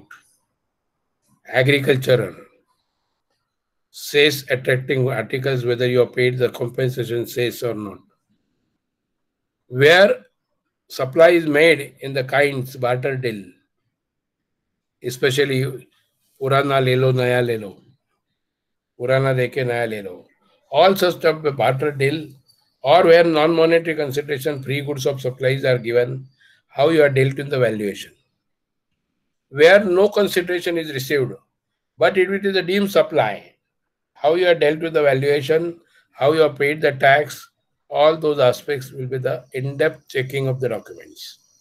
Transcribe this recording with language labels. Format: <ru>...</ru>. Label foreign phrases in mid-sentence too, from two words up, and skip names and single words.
<en>Agricultural, cess attracting articles, whether you are paid the compensation cess or not. Where supply is made in the kinds barter deal, especially</en> <hi>पुराना ले लो, नया ले लो, पुराना देके नया ले लो,</hi> <en>purana deke naya le lo, all such stuff barter deal, or where non-monetary consideration free goods of supplies are given, how you are dealt in the valuation. Where no consideration is received, but if it is a deemed supply, how you are dealt with the valuation, how you are paid the tax, all those aspects will be the in-depth checking of the documents.</en>